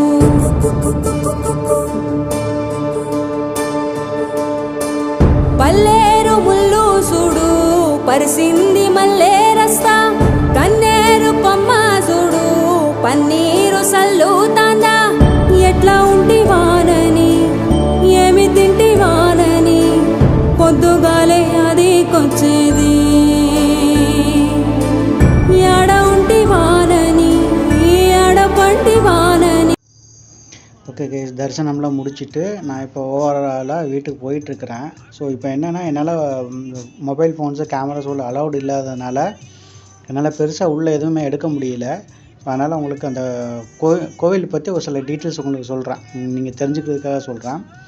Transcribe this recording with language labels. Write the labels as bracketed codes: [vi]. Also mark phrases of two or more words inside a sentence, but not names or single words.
[te] పల్లేరు ముల్లు సుడు పరిసింది మల్లే రస్తా, కన్నేరు కొమ్మ సుడు పన్నీరు సల్లు తాందా. ఎట్లా ఉంటి వానని ఏమి తింటి వానని పొద్దుగాలే అది కొచ్చేది. ఎడ ఉంటి వానని ఎడ పంటి వానని. [en] okay guys, [ta] தரிசனம்லாம் முடிச்சுட்டு நான் இப்போ ஓவராலாக வீட்டுக்கு போயிட்டுருக்கிறேன். ஸோ இப்போ என்னென்னா, என்னால் [en] mobile phones cameras [ta] உள்ள அலௌடு இல்லாததுனால என்னால் பெருசாக உள்ளே எதுவுமே எடுக்க முடியல. அதனால் உங்களுக்கு அந்த கோவில் பற்றி ஒரு சில டீட்டெயில்ஸ் உங்களுக்கு சொல்கிறேன், நீங்கள் தெரிஞ்சுக்கிறதுக்காக சொல்கிறேன்.